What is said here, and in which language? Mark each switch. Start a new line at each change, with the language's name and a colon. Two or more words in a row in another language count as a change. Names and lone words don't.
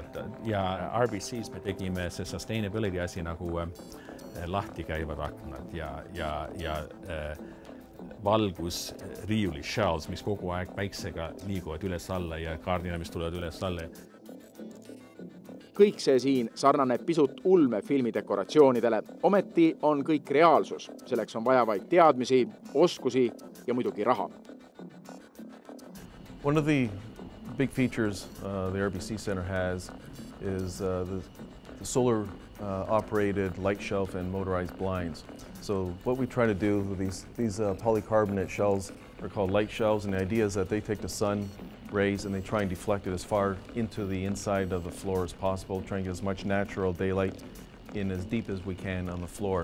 Estonian: Ja RBC's me tegime see sustainability asi nagu lahti käivad aknad ja valgus riiuli shells, mis kogu aeg päiksega liiguvad üles alla ja kaardina, mis tulevad üles alla. Kõik see siin sarnaneb pisut ulme filmidekoratsioonidele. Ometi on kõik reaalsus. Selleks on vaja vaid teadmisi, oskusi ja muidugi raha.
English: One of the big features the RBC Center has is the solar operated light shelf and motorized blinds. So what we try to do with these polycarbonate shells are called light shelves, and the idea is that they take the sun rays and they try and deflect it as far into the inside of the floor as possible, trying to get as much natural daylight in as deep as we can on the floor.